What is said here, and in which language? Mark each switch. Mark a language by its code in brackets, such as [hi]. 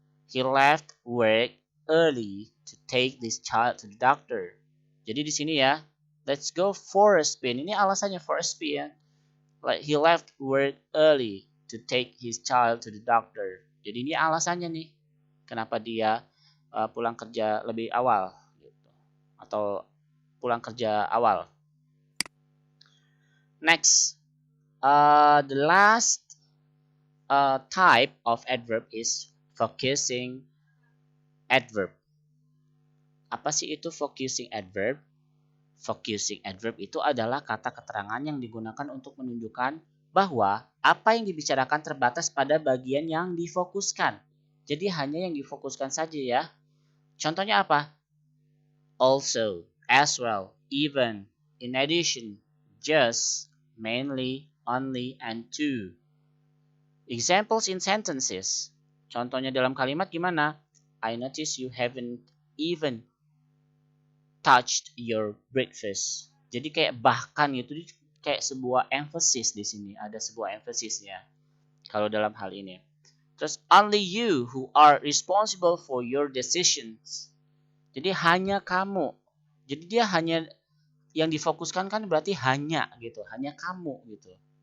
[en] He left work early to take this child to the doctor. [id] Jadi di sini ya, [en] let's go for a spin. [id] Ini alasannya for a spin. [en] Like he left work early to take his child to the doctor. [id] Jadi ini alasannya nih, kenapa dia pulang kerja lebih awal gitu. Atau pulang kerja awal. [en] Next, the last type of adverb is focusing adverb. [id] Apa sih itu focusing adverb? Focusing adverb itu adalah kata keterangan yang digunakan untuk menunjukkan bahwa apa yang dibicarakan terbatas pada bagian yang difokuskan. Jadi hanya yang difokuskan saja ya. Contohnya apa? [en] Also, as well, even, in addition, just, mainly, only, and to. Examples in sentences. [id] Contohnya dalam kalimat gimana? [en] I notice you haven't even touched your breakfast. [id] Jadi kayak bahkan itu kayak sebuah emphasis di sini. Ada sebuah emphasisnya kalau dalam hal ini. Terus [en] only you who are responsible for your decisions. [id] Jadi hanya kamu. Jadi dia hanya yang difokuskan kan berarti hanya gitu, hanya kamu gitu.